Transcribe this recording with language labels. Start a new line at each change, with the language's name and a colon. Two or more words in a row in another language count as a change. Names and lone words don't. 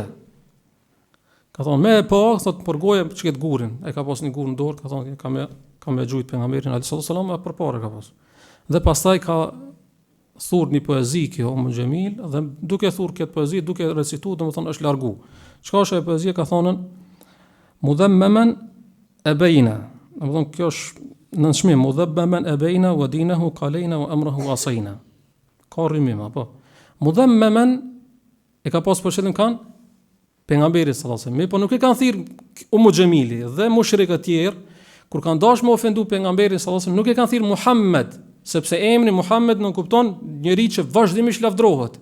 Albanian: Ka thonë, me po, thot, për goje që këtë gurin, e ka pas një gur në dorë, ka thonë, ka me gjujt pejgamberin
Arabic: عليه الصلاة والسلام,
Albanian: e përpare ka pas. Dhe pastaj ka thurë një poezi kjo Ummu Gjemil, dhe duke thurë këtë poezi, duke recitu, dhe më thonë, është largu. Çka është e poezia, ka thonën,
Arabic: مذمما أبينا.
Albanian: Do të thonë kjo është në shmim,
Arabic: مذمما أبينا ودينه قلينا وأمره عصينا.
Albanian: Ka rrimim apo? Mudhammaman e ka pas përshëllim kan pejgamberi
Arabic: صلى الله عليه وسلم,
Albanian: po nuk e kanë thirr Ummu Gjemili dhe mushrikët tjerë kur kanë dashur me ofendu pejgamberin
Arabic: صلى الله عليه وسلم,
Albanian: nuk e kanë thirr Muhammed, sepse emri Muhammed nuk kupton njeri që vazhdimisht lavdrohet.